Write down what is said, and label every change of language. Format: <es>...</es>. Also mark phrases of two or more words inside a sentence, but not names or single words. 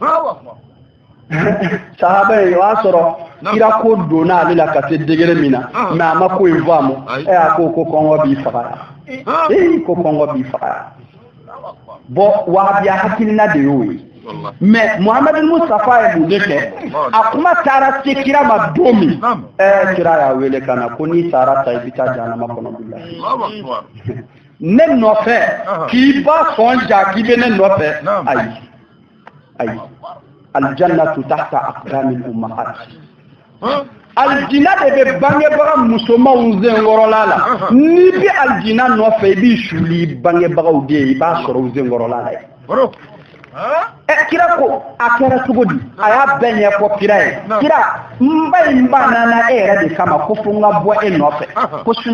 <bm>sahaba in o y'a sɔrɔ kira ko donna ale la ka se degré min na mais a ma ko in faamu a ko kɔngɔ b'i faga ko kɔngɔ b'i faga bon wahabiya hakilina de y'o ye mais Muhamadu Mustafa ye mun de kɛ a kuma taara se kira ma don min kira y'a wele ka na ko n'i taara ta i bɛ taa jahanama kɔnɔ bilahi ne nɔfɛ k'i ba sɔn ja k'i bɛ ne nɔfɛ ayi</bm> <ar>الجنة تحت أقدام الأمهات</ar> <bm>aljina de bɛ bangebaga musomanw zenkɔrɔla la n'i bɛ aljina nɔfɛ i b'i suli bangebagaw de ye i b'a sɔrɔ u zenkɔrɔla la ye kira ko a kɛra cogo di a y'a bɛɛ ɲɛfɔ kira ye kira n ba in banana e yɛrɛ de kama ko fo n ka bɔ e nɔfɛ ko sinon</bm>